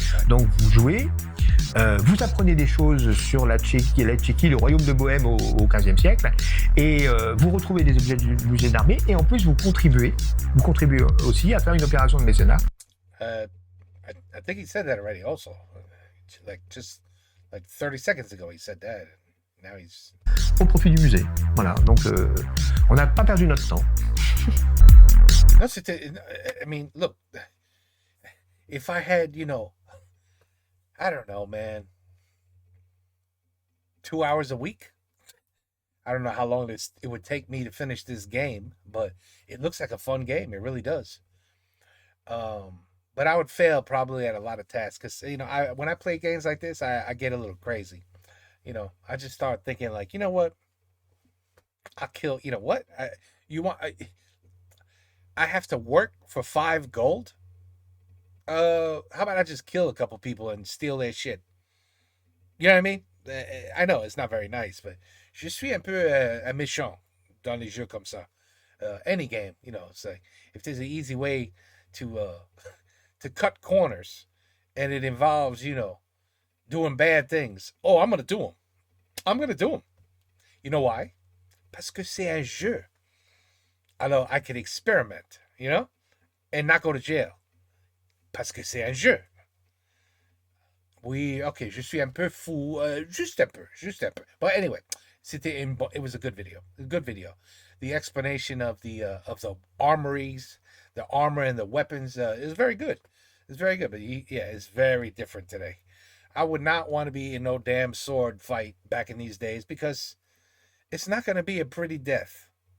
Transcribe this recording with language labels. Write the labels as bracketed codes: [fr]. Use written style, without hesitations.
[fr] Donc vous jouez, vous apprenez des choses sur la Tchéquie, le royaume de Bohême au XVe siècle, et vous retrouvez des objets du musée d'armée, et en plus vous contribuez aussi à faire une opération de mécénat. [en] I think he said that already also. Just 30 seconds ago he said that. Now he's... [fr] Au profit du musée. Voilà, donc on n'a pas perdu notre temps. [en] No, I mean, look, if I had, I don't know, man, 2 hours a week, I don't know how long it would take me to finish this game, but it looks like a fun game. It really does. But I would fail probably at a lot of tasks because, when I play games like this, I get a little crazy. I just start thinking like, you know what? I'll kill, what? I have to work for 5 gold? How about I just kill a couple people and steal their shit? You know what I mean? I know it's not very nice, but [fr] je suis un peu un méchant dans les jeux comme ça. [en] Any game, it's like if there's an easy way to cut corners and it involves, doing bad things. Oh, I'm gonna do them. I'm gonna do them. You know why? [fr] Parce que c'est un jeu. [en] Alors I can experiment, and not go to jail. [fr] Parce que c'est un jeu. Oui, ok, je suis un peu fou, juste un peu. [en] But anyway, it was a good video. The explanation of the armories, the armor and the weapons is very good. It's very good, but it's very different today. I would not want to be in no damn sword fight back in these days because it's not going to be a pretty death.